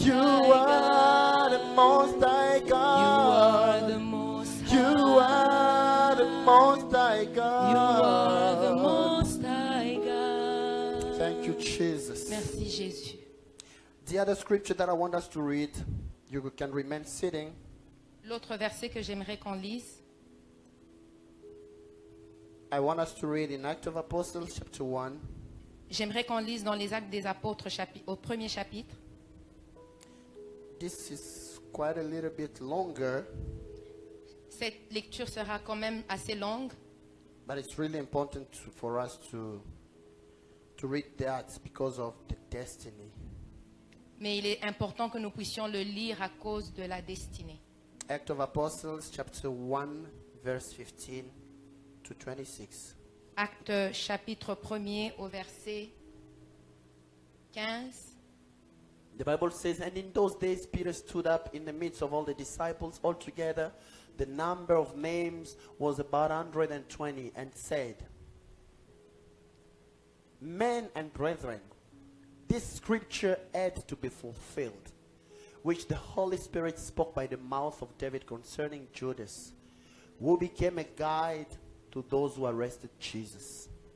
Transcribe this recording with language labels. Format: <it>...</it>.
<en>You are the most high God. You are the most You are the most high God. You are the most high God. Thank you, Jesus.</en> <fr>Merci Jésus.</fr> <en>The other scripture that I want us to read, you can remain sitting.</en> <fr>L'autre verset que j'aimerais qu'on lise,</fr> <en>I want us to read in Acts of Apostles chapter 1.</en> <fr>J'aimerais qu'on lise dans les Actes des Apôtres au premier chapitre.</fr> <en>This is quite a little bit longer,</en> <fr>Cette lecture sera quand même assez longue,</fr> <en>but it's really important for us to read that because of the destiny.</en> <fr>mais il est important que nous puissions le lire à cause de la destinée.</fr> <en>Act of Apostles, chapter 1, verse 15 to 26.</en> <fr>Acte chapitre 1er au verset 15.</fr> <en>The Bible says, and in those days Peter stood up in the midst of all the disciples altogether. The number of names was about 120, and said, Men and brethren, this scripture had to be fulfilled, which the Holy Spirit spoke by the mouth of David concerning Judas, who became a guide to those who arrested Jesus.</en>